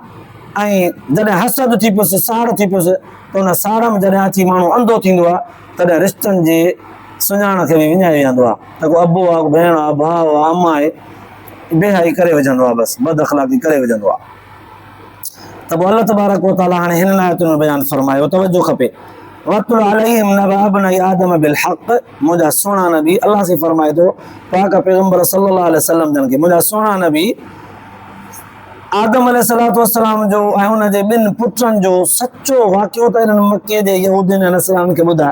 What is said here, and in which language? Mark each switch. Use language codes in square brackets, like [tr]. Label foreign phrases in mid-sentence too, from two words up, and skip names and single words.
[sd] ऐं जॾहिं हसद थी पियुसि, साड़ थी पियुसि, त उन साड़ में जॾहिं अची माण्हू अंधो थींदो आहे, तॾहिं रिश्तनि जे सुञाण खे बि विञाए वेंदो आहे, त को अबो आहे, भेण आहे, भाउ आहे, अम्मा आहे, बेहाई करे विझंदो आहे, बसि बद अख़लाक़ी करे विझंदो आहे। त पोइ अल्लाह [ar] تبارك وتعالى [sd] हाणे हिन आयतुनि में बयानु फरमायो, तवजो खपे, [ar] واتل عليهم نبأ ابني آدم بالحق, [sd] मुंहिंजा सुहिणा नबी, अल्लाह से फरमाए थो पाक पैगंबर [ar] صلى الله عليه وسلم [sd] जन खे, मुंहिंजा सुहिणा नबी आदम [ar] عليه الصلاة والسلام [sd] जो ऐं हुनजे ॿिनि पुटनि जो सचो वाक़ियो त हिननि मके जे यहूदियुनि ऐं नसरानियुनि खे ॿुधाए।